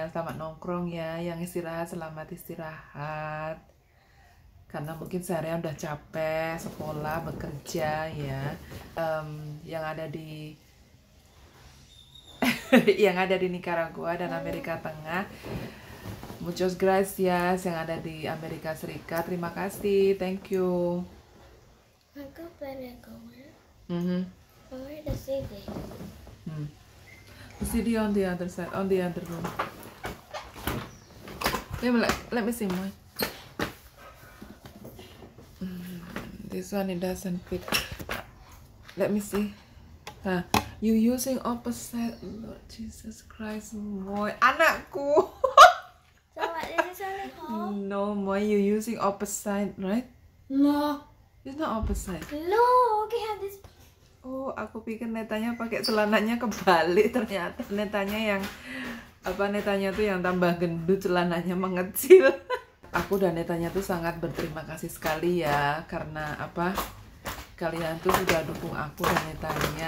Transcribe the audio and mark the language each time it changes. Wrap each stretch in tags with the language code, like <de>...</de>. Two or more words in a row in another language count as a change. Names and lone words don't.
<id>Selamat nongkrong ya. Yang istirahat selamat istirahat. Karena mungkin seharian udah capek sekolah, bekerja ya. Yang ada di Nicaragua dan Amerika Tengah,</id> <es>muchas gracias.</es> <id>Yang ada di Amerika Serikat, terima kasih,</id> <en>thank you.</en> <id>Aku pada kawan.</id> <en>Where the CD? The CD on the other side, on the other room. Let me see mine. This one it doesn't fit. Let me see. You using opposite, Lord Jesus Christ, boy.</en> <id>Anakku.</id> <en>So what is this only home? No, boy, you using opposite, right? No. It's not opposite. No, okay, have this.</en> <id>Oh, aku pikir Netanya pakai celananya kebalik, ternyata Netanya tuh yang tambah gendut, celananya mengecil. Aku dan Netanya tuh sangat berterima kasih sekali ya, karena kalian tuh sudah dukung aku dan Netanya.</id>